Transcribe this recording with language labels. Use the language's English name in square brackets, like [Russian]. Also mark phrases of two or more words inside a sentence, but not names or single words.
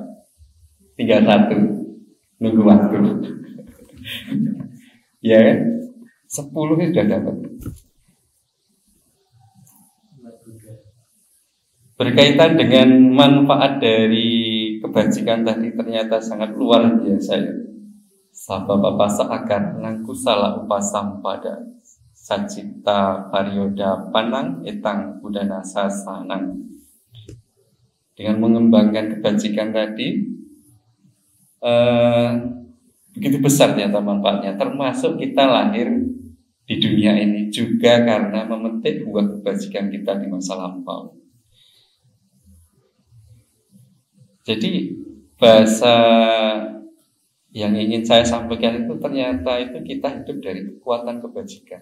[Indonesian] Tinggal 1, nunggu waktu. Ya kan? 10 sudah dapat. Berkaitan dengan manfaat dari kebajikan tadi ternyata sangat luar biasa ya. [Pali] Sababapasa akar nangkusala upasam pada sajita parioda panang etang budana sasanang. [Indonesian] Dengan mengembangkan kebajikan tadi begitu besar ternyata manfaatnya. Termasuk kita lahir di dunia ini juga karena memetik buah kebajikan kita di masa lampau. Jadi bahasa yang ingin saya sampaikan itu ternyata itu kita hidup dari kekuatan kebajikan.